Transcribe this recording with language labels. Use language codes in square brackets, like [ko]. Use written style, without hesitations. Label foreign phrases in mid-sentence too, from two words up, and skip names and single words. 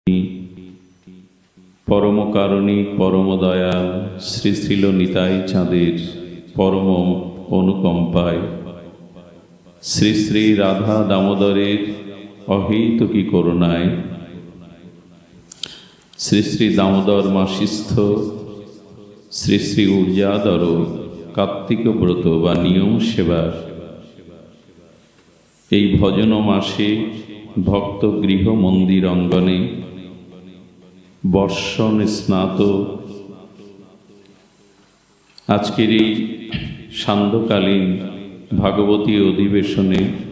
[bn] পরম কারুণিক পরম দয়াল শ্রী শ্রীল নিতাই চাঁদের পরম অনুকম্পায় শ্রী শ্রী রাধা দামোদরের অহেতুকী করুণায় শ্রী শ্রী দামোদর মাসিস্থ শ্রী শ্রী ঊর্জাধর কার্তিক ব্রত বা নিয়ম সেবার এই ভজন মাসে ভক্ত গৃহ মন্দির অঙ্গনে বর্ষণ স্নাত আজকের এই সান্ধ্যকালীন ভাগবতী অধিবেশনে